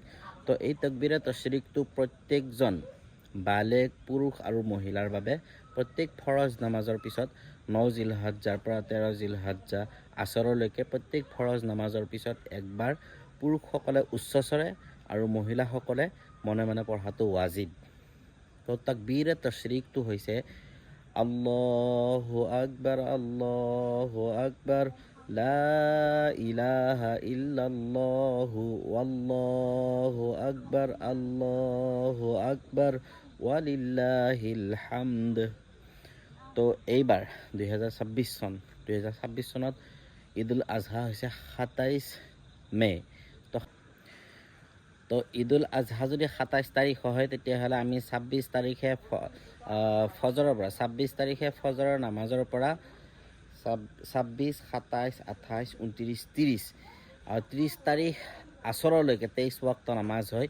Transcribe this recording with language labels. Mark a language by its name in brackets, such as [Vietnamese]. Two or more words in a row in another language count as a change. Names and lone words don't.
[Assamese] তো এই তকবীৰে তশৰিকটো প্ৰত্যেকজন বালেগ পুৰুষ আৰু মহিলাৰ বাবে প্ৰত্যেক ফৰজ নামাজৰ পিছত 9 জিলহজ্জাৰ পৰা 13 জিলহজ্জা আসৰলৈকে প্ৰত্যেক ফৰজ নামাজৰ পিছত একবাৰ পুৰুষসকলে উচ্চস্বৰে আৰু মহিলাসকলে মনে মনে পঢ়াটো ৱাজিব। তো তাকবীৰে তশৰিকটো হৈছে [Arabic] الله أكبر لا إله إلا الله والله أكبر ولله الحمد. [Assamese] তো এইবাৰ 2026 চনত ঈদুল আজহা হৈছে 27 মে। তো ঈদুল আজহা যদি 27 তাৰিখ হয় তেতিয়াহ'লে আমি 26 তাৰিখে ফজৰৰ পৰা 26 তাৰিখে ফজৰৰ নামাজৰ পৰা 26, 27, 28, 29, 30 আৰু 30 তাৰিখ আসৰলৈকে 23 ওয়াক্ত নামাজ হয়।